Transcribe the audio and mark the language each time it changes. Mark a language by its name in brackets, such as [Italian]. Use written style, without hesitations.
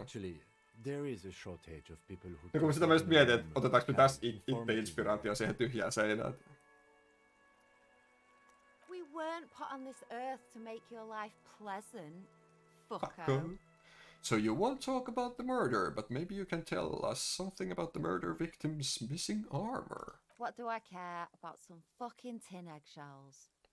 [English] Actually, there is a shortage of people who... [Finnish] Ja kun sitä mä just mietin, että otetaanko me tässä itse inspiraatio siihen tyhjään seinään. [English] We weren't put on this earth to make your life pleasant, fucko. So you won't talk about the murder, but maybe you can tell us something about the murder victim's missing armor. What do I care about some fucking tin eggshells?